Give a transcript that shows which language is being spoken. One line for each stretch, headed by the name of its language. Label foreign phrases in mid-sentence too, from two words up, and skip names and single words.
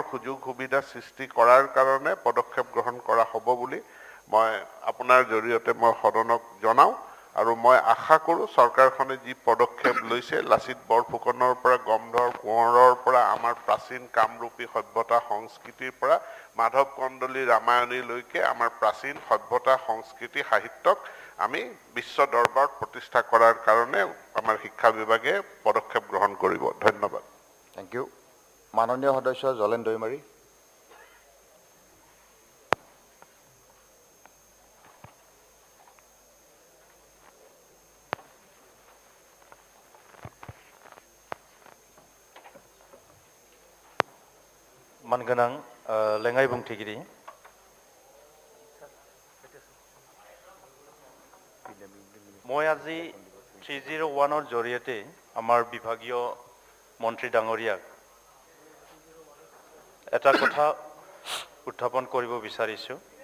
Assamese: সুযোগ সুবিধা সৃষ্টি কৰাৰ কাৰণে পদক্ষেপ গ্ৰহণ কৰা হ'ব বুলি মই আপোনাৰ জৰিয়তে মই সদনক জনাওঁ আৰু মই আশা কৰোঁ চৰকাৰখনে যি পদক্ষেপ লৈছে লাচিত বৰফুকনৰ পৰা গমধৰ কোঁৱৰৰ পৰা আমাৰ প্ৰাচীন কামৰূপী সভ্যতা সংস্কৃতিৰ পৰা মাধৱ কন্দলী ৰামায়ণীলৈকে আমাৰ প্ৰাচীন সভ্যতা সংস্কৃতি সাহিত্যক আমি বিশ্ব দৰবাৰত প্ৰতিষ্ঠা কৰাৰ কাৰণে আমাৰ শিক্ষা বিভাগে পদক্ষেপ গ্ৰহণ কৰিব ধন্যবাদ
English: thank you
Assamese: মাননীয় সদস্য জলেন দৈমাৰী
Bodo: मानगोनां लेङाइ बुंथिगिरि
Assamese: মই আজি 301ৰ জৰিয়তে আমাৰ বিভাগীয় মন্ত্ৰী ডাঙৰীয়াক এটা কথা উত্থাপন কৰিব বিচাৰিছোঁ